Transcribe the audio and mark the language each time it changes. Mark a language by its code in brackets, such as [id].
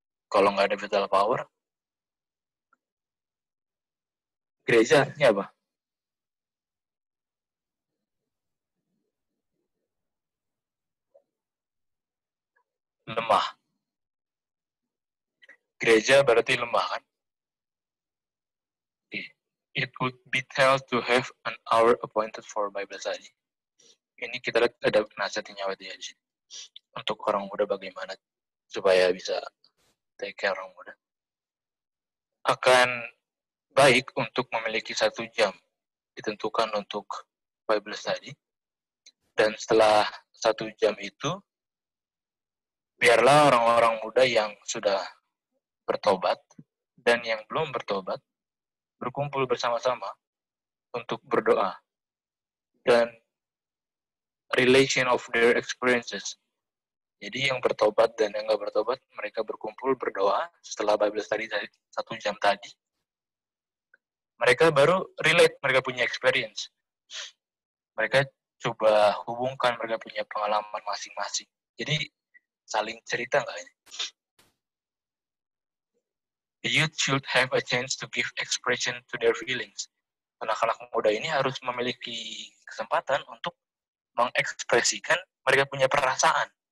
[id] Kalau gak ada vital power, gereja artinya apa? Lemah. Gereja berarti lemah kan? [en] It would be tell to have an hour appointed for Bible study. [id] Ini kita lihat ada nasihatnya White ya di sini. Untuk orang muda bagaimana supaya bisa [en] take care [id] orang muda. Akan baik untuk memiliki 1 jam ditentukan untuk Bible study. Dan setelah 1 jam itu, biarlah orang-orang muda yang sudah bertobat dan yang belum bertobat berkumpul bersama-sama untuk berdoa. [en] Dan relation of their experiences. [id] Jadi yang bertobat dan yang nggak bertobat, mereka berkumpul berdoa setelah Bible study 1 jam tadi. Mereka baru relate, mereka punya experience. Mereka coba hubungkan, mereka punya pengalaman masing-masing. Jadi saling cerita nggak ini? [en] The youth should have a chance to give expression to their feelings. [id] Anak-anak muda ini harus memiliki kesempatan untuk mengekspresikan mereka punya perasaan.